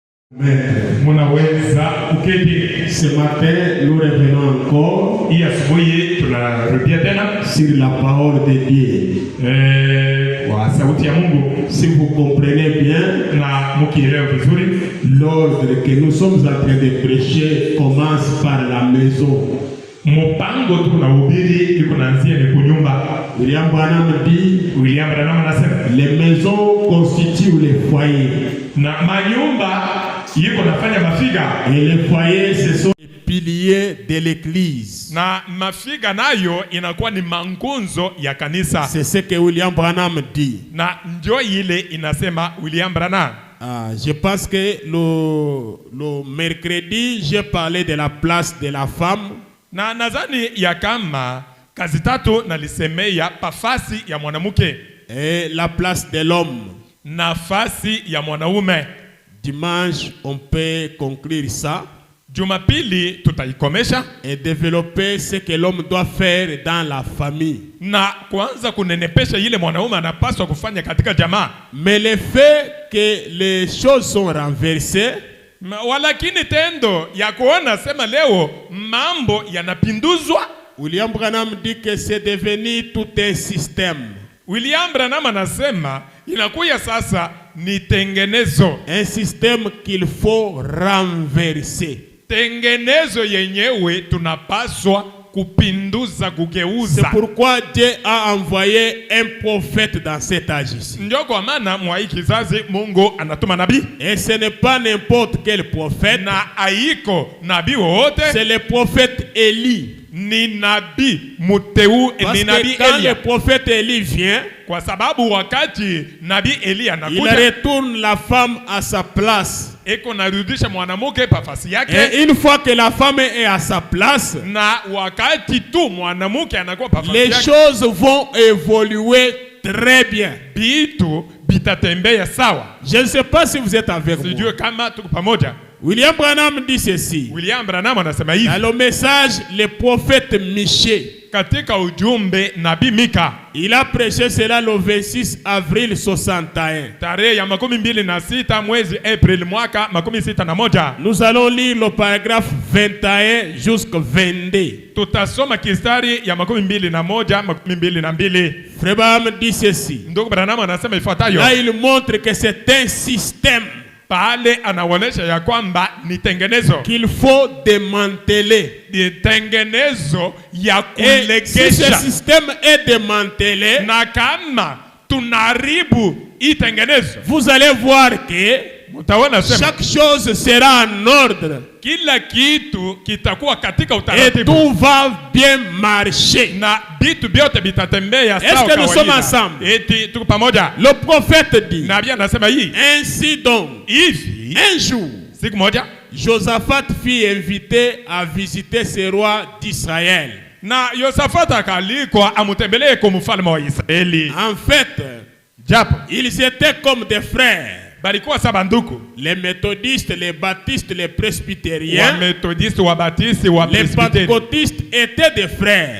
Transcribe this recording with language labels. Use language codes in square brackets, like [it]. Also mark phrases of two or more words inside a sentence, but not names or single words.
[sw] Munaweza uketi. [fr] Ce matin, nous revenons encore [sw] Hii asubuhi tunarudia tena [fr] sur la parole de Dieu. [sw] Kwa sauti ya Mungu. [fr] Si vous comprenez bien, [sw] Na mukielewa vizuri, [fr] l'ordre que nous sommes en train de prêcher commence par la maison. [sw] mpango tunahubiri iko naanzia ni kunyumba. [fr] William Branham dit, [sw] William Branham anasema [fr] les maisons constituent les foyers. [sw] na manyumba iko nafanya mafiga. [fr] Et les foyers, ce sont Les piliers de l'église. [sw] Na mafiga nayo inakuwa ni mangunzo ya kanisa. [fr] C'est ce que William Branham dit. [sw] Na ndio ile inasema William Branham. [fr] Je pense que le mercredi, j'ai parlé de la place de la femme. [sw] Na nadhani ya kama kazi tatu nalisemea pafasi ya mwanamke [fr] Et la place de l'homme. [sw] nafasi ya mwanaume. [fr] Dimanche, on peut conclure ça [sw] Jumapili tutaikomesha [fr] et développer ce que l'homme doit faire dans la famille. [sw] na kuanza kunenepesha ile mwanaume anapaswa kufanya katika jamaa. [fr] Mais le fait que les choses sont renversées, [sw] Walakini tendo ya kuona sema leo mambo yanapinduzwa. [fr] William Branham dit que c'est devenu tout un système. [sw] William Branham anasema inakuya sasa ni tengenezo. [fr] Un système qu'il faut renverser. [sw] Tengenezo yenyewe tunapaswa kupinduza, kugeuza. [fr] C'est pourquoi Dieu a envoyé un prophète dans cet âge-ci. [sw] Ndio kwa maana mwa hii kizazi Mungu anatuma nabii. [fr] Et ce n'est pas n'importe quel prophète. [sw] Na haiko nabii wowote. [fr] C'est le prophète Élie. [sw] Ni nabii muteu, ni nabii [fr] Parce que quand [sw] Elia. [fr] le prophète Élie vient, [sw] Kwa sababu wakati nabii Elia [fr] il [sw] anakuja, [fr] retourne la femme à sa place. [sw] eko narudisha mwanamke pafasi yake. [fr] Et une fois que la femme est à sa place, [sw] Na wakati tu mwanamke anakuwa pafasi [fr] les [sw] yake, [fr] choses vont évoluer très bien. [sw] bitu bitatembea sawa. [fr] Je ne sais pas si vous êtes avec moi. [sw] Sijue kama tuko pamoja. [fr] William Branham dit ceci. [sw] William Branham anasema hivi [fr] Dans le message, le prophète Michée, [sw] katika ujumbe nabii Mika, [fr] il a prêché cela le 26 avril 61. [sw] tarehe ya 26 mwezi April mwaka 61. [fr] Nous allons lire le paragraphe 21 jusqu'au 22. [sw] Tutasoma kistari ya 21 22. [fr] Frère Branham dit ceci. [sw] Ndugu Branham anasema ifuatayo. [fr] Là, il montre que c'est un système [sw] Pale anaonesha ya kwamba ni tengenezo, [fr] qu'il faut démanteler. [sw] ni tengenezo ya [fr] Et si ce [sw] kulegesha. [fr] système est démantelé, [sw] Na kama tunaharibu hii tengenezo, [fr] vous allez voir que [sw] mtaona sema [fr] chaque chose sera en ordre [sw] kila kitu kitakuwa katika [fr] et [sw] utaratibu [fr] tout va bien marcher. [sw] na vitu vyote vitatembea [fr] Est-ce [sw] sawa [fr] que nous sommes [sw] kawaida. [fr] ensemble? [sw] Eti tuko pamoja. [fr] Le prophète dit, [sw] Nabii anasema hii [fr] ainsi donc, [sw] hivi, [fr] un jour, [sw] siku moja [fr] Josaphat fut invité à visiter ces rois d'Israël. [sw] na Yosafata akalikwa amutembelee kwa mfalme wa Israeli. [fr] En fait, [sw] Japo [fr] ils étaient comme des frères. [sw] balikuwa saba ndugu, [fr] Les méthodistes, les baptistes, les [sw] wa [fr] presbytériens, [sw] Methodiste, wa Baptiste, wa [fr] les [sw] Presbyteri, [fr] pentecôtistes étaient des frères.